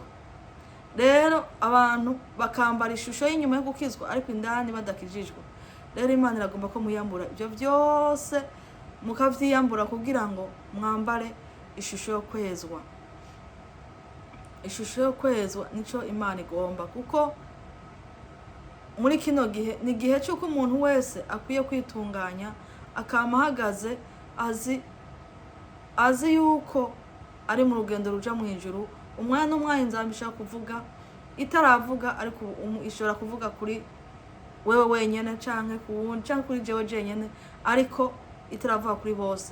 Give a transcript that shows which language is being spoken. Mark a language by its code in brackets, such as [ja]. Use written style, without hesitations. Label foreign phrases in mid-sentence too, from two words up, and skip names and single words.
[rn] Rero abantu bakambara ishusho y'inyuma yo gukizwa, ariko indani badakijijwe. Rero Imana iragomba ko muyambura ibyo byose, mukavyiyambura kugira ngo mwambare ishusho yo kwezwa. Ishusho yo kwezwa nico Imana igomba, kuko muri kino gihe ni gihe cy'uko umuntu wese akwiye kwitunganya, akama ahagaze azi yuko ari mu rugendo ruja mu ijuru. Umwanya n'umwanya inzamba ishaka kuvuga itaravuga, ariko ishobora kuvuga kuri wewe wenyene canke ku wundi canke kuri jewe jenyene, ariko itaravuga kuri bose.